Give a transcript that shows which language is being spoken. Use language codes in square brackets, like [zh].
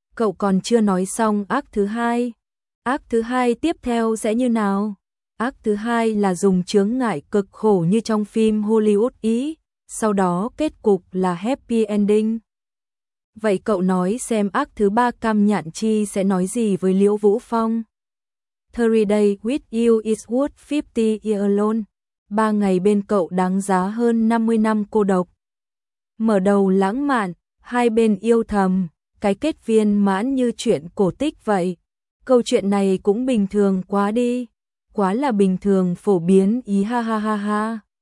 [vi] Cậu còn chưa nói xong ác thứ hai. Ác thứ hai tiếp theo sẽ như nào? Ác thứ hai là dùng chướng ngại cực khổ như trong phim Hollywood ý. sau đó kết cục là [en] happy ending. [vi] Vậy cậu nói xem ác thứ ba Cam Nhạn Chi sẽ nói gì với Liễu Vũ Phong? [en] 30 days with you is worth 50 years alone. [vi] 3 ngày bên cậu đáng giá hơn 50 năm cô độc. Mở đầu lãng mạn, hai bên yêu thầm, cái kết viên mãn như chuyện cổ tích vậy. Câu chuyện này cũng bình thường quá đi. Quá là bình thường phổ biến ý ha ha ha ha.